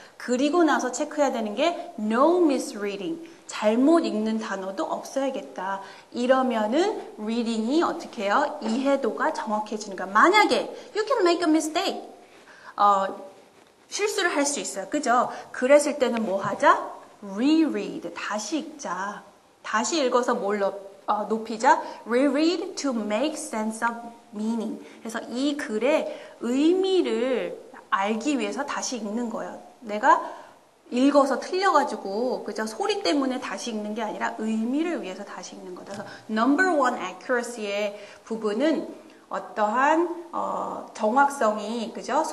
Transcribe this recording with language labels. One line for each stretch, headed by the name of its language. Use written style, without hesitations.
Korean: 그리고 나서 체크해야 되는 게
English: no misreading,
Korean: 잘못 읽는 단어도 없어야겠다. 이러면은 reading이 어떻게 해요? 이해도가 정확해지는 거야. 만약에
English: you can make a mistake,
Korean: 실수를 할 수 있어요. 그죠? 그랬을 때는 뭐 하자? reread, 다시 읽자. 다시 읽어서 뭘 높이자.
English: reread to make sense of meaning.
Korean: 그래서 이 글의 의미를 알기 위해서 다시 읽는 거예요. 내가 읽어서 틀려가지고 그저 소리 때문에 다시 읽는 게 아니라 의미를 위해서 다시 읽는 거다. 그래서 number one accuracy의 부분은 어떠한 정확성이 그죠?